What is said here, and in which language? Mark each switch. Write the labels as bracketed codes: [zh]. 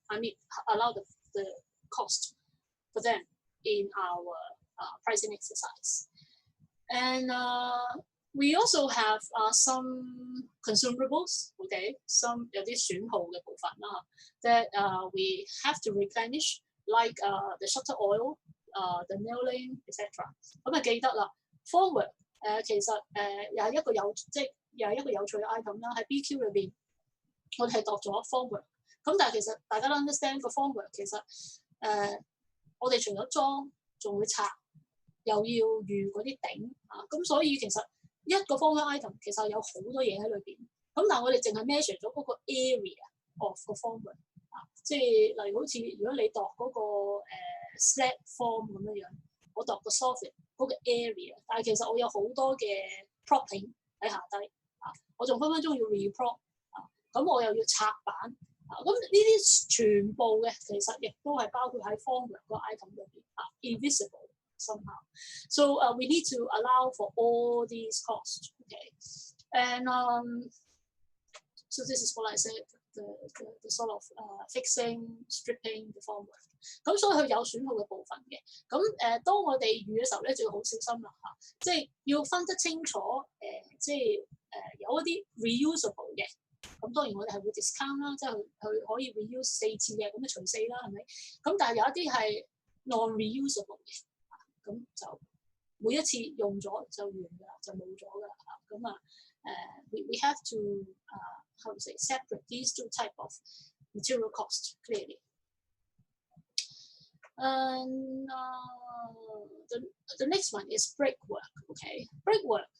[en] I mean, allow the cost for them in our pricing exercise. And we also have some consumables, okay, some 有啲損耗嘅部分啦 that we have to replenish, like the shutter oil, the nailing, etc. [yue] 咁啊記得啦 ，formwork 其實又係一個有趣嘅 item 啦，喺 BQ 裏邊我哋係度咗 formwork， 咁但係其實大家都 understand 個 formwork 其實我哋除咗裝仲會拆，又要預嗰啲頂啊，咁所以其實一個 formwork item 其實有好多嘢喺裏邊，咁但係我哋淨係 measure 咗嗰個 area of 個 formwork 啊，即係例如好似如果你度嗰個slab form 咁樣，我度個 soffit 嗰個 area， 但係其實我有好多嘅 propping 喺下低啊，我仲分分鐘要 reprop 啊，咁我又要拆板啊，咁呢啲全部嘅其實亦都係包括喺 formwork 個 item 裏邊啊 ， invisible somehow. [en] So we need to allow for all these costs, okay? And so this is what I said, the sort of fixing, stripping the formwork. [yue] 咁所以佢有損耗嘅部分嘅。咁當我哋預嘅時候咧，就要好小心啦嚇，即係要分得清楚即係有一啲 reusable 嘅。咁當然我哋係會 discount 啦，即係佢可以 reuse 4次嘅，咁就除4啦，係咪？咁但係有一啲係 non-reusable 嘅。咁就每一次用咗就完㗎啦，就冇咗㗎啦嚇。 [en] 咁we have to how to say separate these two type of material costs clearly. And the next one is brickwork. Okay, brickwork.